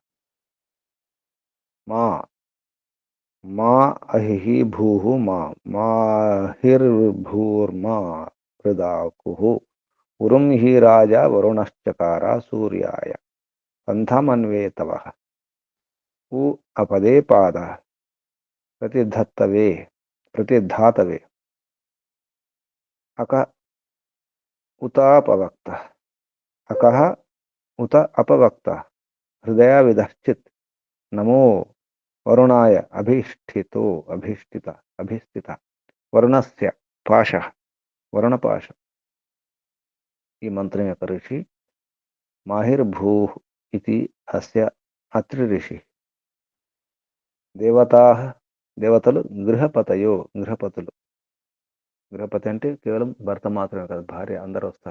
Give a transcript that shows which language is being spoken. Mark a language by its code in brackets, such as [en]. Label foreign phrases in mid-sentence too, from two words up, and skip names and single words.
[sa] మా మా అహి భూ మా మాహిర్భూర్మా ప్రదాకు ఉరుం హి రాజా వరుణశ్చకార సూర్యాయ పంథమన్వేతవ. उ अपदे पाद प्रतिधत्तवे प्रतिधातवे अक उतापवक्त अकः उत अपवक्त हृदयाविदश्चित् नमो वरुणाय अभीष्टितो अभिष्टित वरुणस्य पाशः वरुणपाश [te] ఈ మంత్రం యొక్క ఋషి మాహిర్భూః ఇది అస్య అత్రి ఋషి దేవతలు గృహపతులు గృహపతి అంటే కేవలం భర్త మాత్రమే కాదు, భార్య అందరూ వస్తారు.